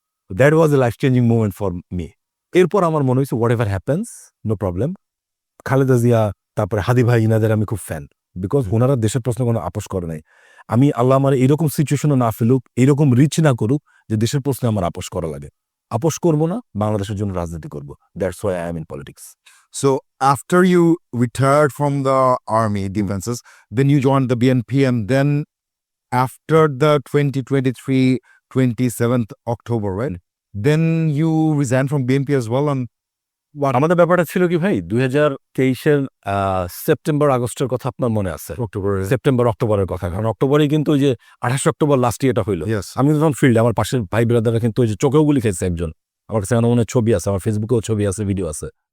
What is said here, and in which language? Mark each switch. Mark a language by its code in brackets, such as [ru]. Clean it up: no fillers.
[en] That was a life changing movement for me. [bn] এরপর আমার মনে হয়েছে [en] Whatever happens no problem. [bn] Khaleda Zia, তারপরে হাদি ভাই, ইনাদের আমি খুব ফ্যান, বিকজ ওনারা দেশের প্রশ্নে কোনো আপোষ করে নাই। আমি আল্লাহ আমার এরকম সিচুয়েশনে না ফেলুক, এরকম রিচ না করুক যে দেশের প্রশ্নে আমার আপোষ করা লাগে। আপোষ করবো না, বাংলাদেশের জন্য রাজনীতি করবো। [en] That's why I am in politics. so after you retired from the army defenses, then you joined the BNP, and then after the 2023 27th October, right? Then you resigned from BNP as well. And [bn] আমাদের ব্যাপারটা ছিল কি ভাই, 2023-এর September আগস্টের কথা আপনার মনে আছে? [en] October, [bn] সেপ্টেম্বর অক্টোবরের কথা, কারণ অক্টোবরেই কিন্তু ওই যে 28 অক্টোবর লাস্ট ইয়েটা হইলো। [en] yes, [bn] আমি তখন ফিল্ডে, আমার পাশের ভাই ব্রাদাররা কিন্তু ওই যে চোখেও গুলি খেয়েছে একজন, আমার কাছে আমার মনে হয় ছবি আছে, আমার ফেসবুকেও ছবি আছে, ভিডিও আছে।